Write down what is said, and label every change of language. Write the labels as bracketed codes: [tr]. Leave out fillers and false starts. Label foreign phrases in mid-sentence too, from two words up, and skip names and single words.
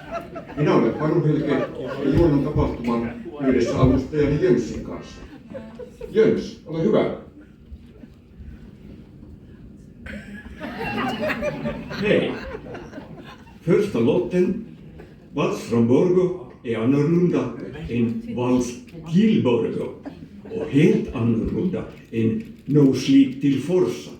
[fi] Minä olen Panu Helke ja juonnan tapahtuman yhdessä avustajani Jönssin kanssa. Jöns, ole hyvä. [sv] Hej! Första låten, Vals från Borgå, är annorlunda än Vals till Borgå och helt annorlunda än No Sleep till Forsa.